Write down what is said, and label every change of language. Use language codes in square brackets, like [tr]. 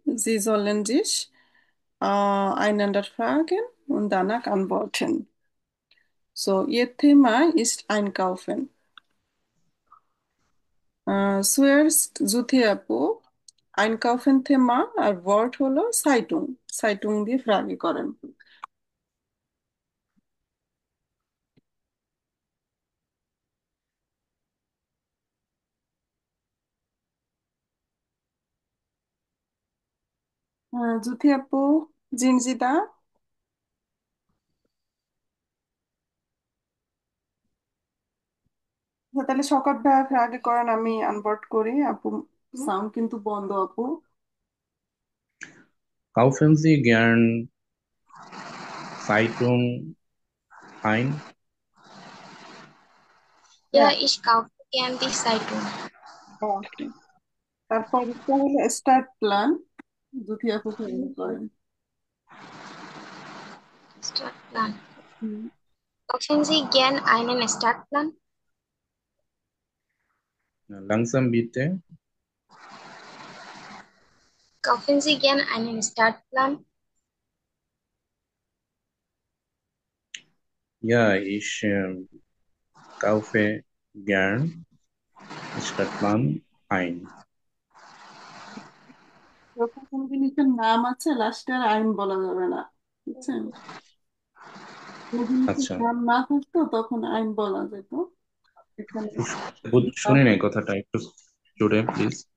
[de] Sie sollen sich einander fragen und danach antworten. So, Ihr Thema ist Einkaufen. Zuerst Jyoti [bn] আপু [de] einkaufen Thema [bn] আর [de] Wort [bn] হলো [de] Zeitung. [bn] Zeitung দিয়ে ফ্রাগে করেন। Jyoti আপু, জিনজিদা। তাহলে শকত ভাইয়া ফ্রাগে করেন, আমি আনবোর্ড করি আপু। সাউন্ড কিন্তু বন্ধ আপু। [de] Kaufen Sie gern Zeitung ein? Ja, [bn] হ্যাঁ, [de] ich kaufe gern die Zeitung. [bn] ওকে। তারপর এটা হলো স্টার্ট প্ল্যান। জুথি আপু ফ্রাগে করেন। [de] Startplan. হুম। Kaufen Sie gern einen Startplan? Langsam bitte. Kaufen Sie gern einen Startplan? Ja, ich kaufe gern Stadtplan ein. [bn] যখন কোনো জিনিসের নাম আছে লাস্টে আর আইন বলা যাবে না, বুঝছেন? কোনো জিনিসের আচ্ছা, নাম না থাকতো তখন আইন বলা যেত। এখানে শুনি নাই কথাটা একটু জোরে প্লিজ।